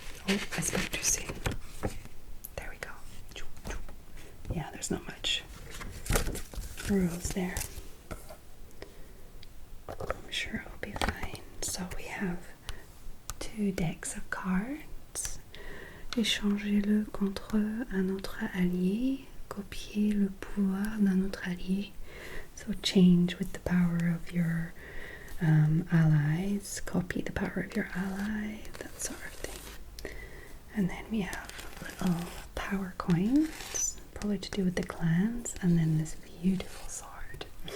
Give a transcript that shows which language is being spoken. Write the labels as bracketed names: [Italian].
[English] Oh, I spoke too soon. There we go. Yeah, there's not much rules there. I'm sure it'll be fine. So we have 2 decks of cards. [French] Échangez-le contre un autre allié. Copiez le pouvoir d'un autre allié. [English] So change with the power of your allies. Copy the power of your ally. That sort of thing. And then we have little power coins, probably to do with the clans, and then this beautiful sword.